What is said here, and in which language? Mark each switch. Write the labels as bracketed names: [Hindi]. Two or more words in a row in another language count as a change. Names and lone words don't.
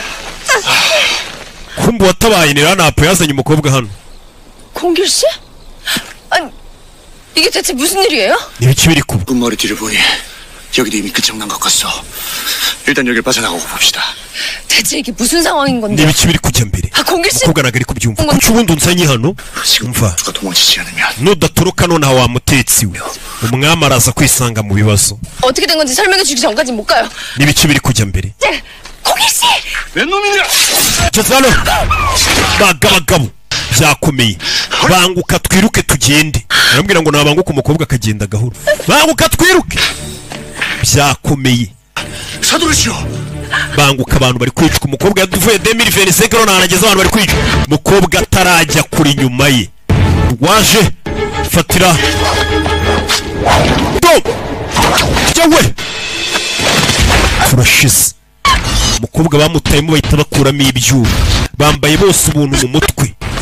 [Kinyarwanda] kumbe watabaye niranapo yazanye umukobwa hano [Korean] 공길 씨? 아니 이게 대체 무슨 일이에요? [Kinyarwanda] ibiki biri kuba [Korean] 끝머리 뒤를 보니 여기도 이미 끝장난 것 같소. 일단 여길 빠져나가고 봅시다. 대체 이게 무슨 상황인 건데? [Kinyarwanda] ibiki biri kujya mbere [Korean] 공길 씨? [Kinyarwanda] umukobwa ntabwo ari kubyumva kuki ubundi unzanye hano umva nudatoroka nonaha wa mutetsi we umwami araza kwisanga mu bibazo [Korean] 어떻게 된 건지 설명해 주기 전까지 못 가요. [Kinyarwanda] ibiki biri kujya mbere [Korean] 공길 씨! 웬 놈이냐? [Kinyarwanda] jazalo bagabo byakomeye banguka twiruke tugende arambwira ngo nabanguka umukobwa akagenda gahoro banguka twiruke byakomeye 사도르시오 banguka abantu bari kwicwa umukobwa yaduvuye 2025 none anageze abantu bari kwicwa umukobwa atarajya kuri nyuma ye waje fatira do cyawe turashize umukobwa bamutayemo bahita bakuramo ibyuma bambaye bose ubuntu mu mutwe